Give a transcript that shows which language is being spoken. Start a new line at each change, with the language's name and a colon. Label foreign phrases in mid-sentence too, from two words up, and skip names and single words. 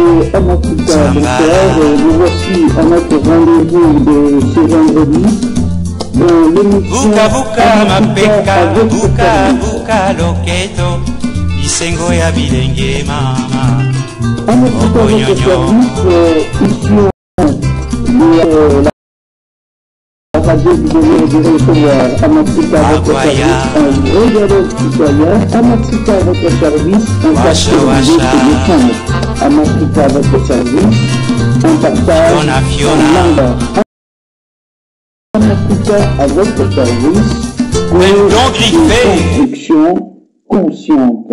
French: nous voici à notre rendez-vous de ce vendredi dans l'émission
Lingala: buka buka mapeka buka buka loketo isengo ya bilenge mama
French: à notre service la radio du donner de recevoir à Africa votre service à Africa votre service en partage à Africa votre service en partage en langue à Africa à votre service pour une construction consciente.